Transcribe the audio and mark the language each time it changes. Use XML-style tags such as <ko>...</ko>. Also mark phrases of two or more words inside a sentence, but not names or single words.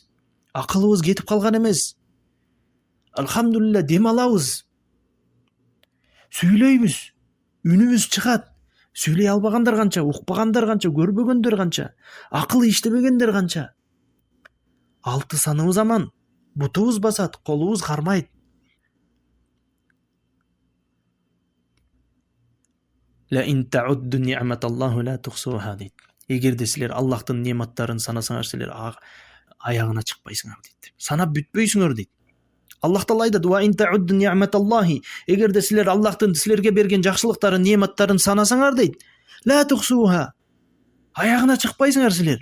<ky>Акылыбыз кетип калган эмес. Алхамдулилля, дем алабыз. Сүйлөйбүз. Үнүбүз чыгат. Сүйлөй албагандар канча, укпагандар канча, көрбөгөндөр канча, акылы иштебегендер канча. 6 саныбыз аман. Бутубуз басат, колубуз кармайт.</ky> <ar>لا إن تعدوا نعمة الله لا تحصوها дейт.</ar> <ky>Эгерде силер Аллахтын нематтарын санасаңар, силер аягына чыкпайсыңар дейт. Санап бүтпөйсүңөр дейт. Аллах Таала айтат:</ky> <ar>"وإن تعدوا نعمة الله",</ar> <ky>эгерде силер Аллахтын силерге берген жакшылыктарын, нематтарын санасаңар дейт,</ky> <ar>لا تحصوها,</ar> <ky>аягына чыкпайсыңар силер.</ky>